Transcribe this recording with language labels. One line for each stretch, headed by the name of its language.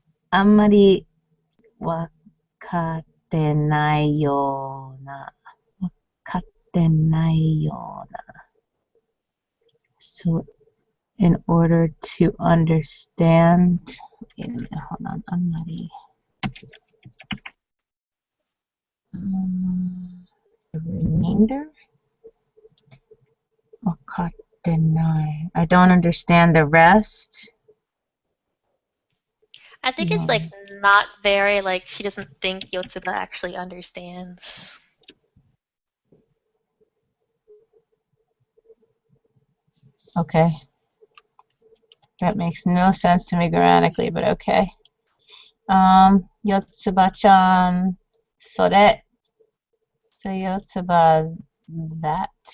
Japanese: あんまりわかってないような。わかってないような。
English: So, in order to understand, wait a minute, hold on,
Japanese: あんまり.
English: The remainder?
Japanese: わかってない.
English: I don't understand the rest. I think it's like not very like she doesn't think Yotsuba actually understands. Okay. That makes no sense to me grammatically, but okay. Yotsuba-chan,
Japanese: それ.
English: So Yotsuba, that.